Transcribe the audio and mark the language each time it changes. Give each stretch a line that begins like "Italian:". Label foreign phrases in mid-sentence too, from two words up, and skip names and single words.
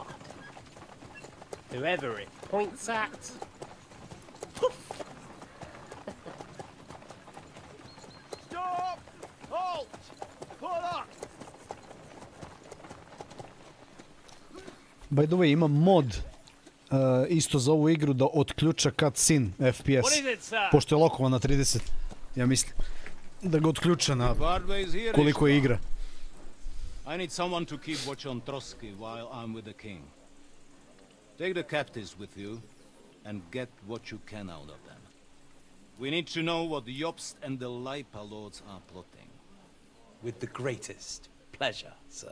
English: Whoever it points at, poof! Stop! Halt! Pull up! By the way,
Serbian: imam mod isto za ovu igru da otključa
English: cutscene FPS.
Serbian: Pošto je lokovan na 30, ja mislim. Da ga otključa na koliko je igra.
English: I need someone to keep watch on Trotsky while I'm with the king. Take the captives with you and get what you can out of them. We need to know what the Jobst and the Leipa lords are plotting. With the greatest pleasure, sir.